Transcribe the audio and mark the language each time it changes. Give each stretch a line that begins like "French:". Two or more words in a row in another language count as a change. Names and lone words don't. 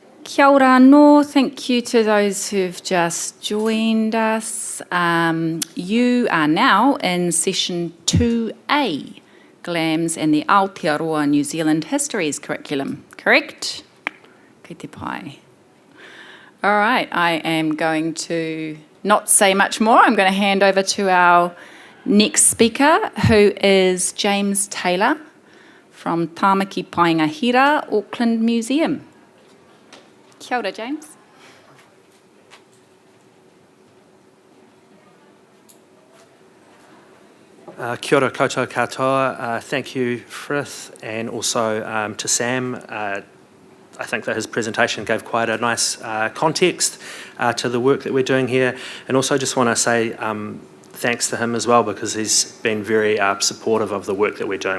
Māori: Kia ora anō,
English: thank you to those who've just joined us. You are now in session 2A, GLAMs and the Aotearoa New Zealand Histories Curriculum, correct?
Māori: Kei te pai.
English: All right, I am going to not say much more. I'm going to hand over to our next speaker, who is James Taylor from Tāmaki, Paenga, Hira, Auckland Museum.
Māori: Kia ora, James. Kia ora koutou katoa.
English: Thank you, Frith, and also to Sam. I think that his presentation gave quite a nice context to the work that we're doing here. And also just want to say thanks to him as well, because he's been very supportive of the work that we're doing.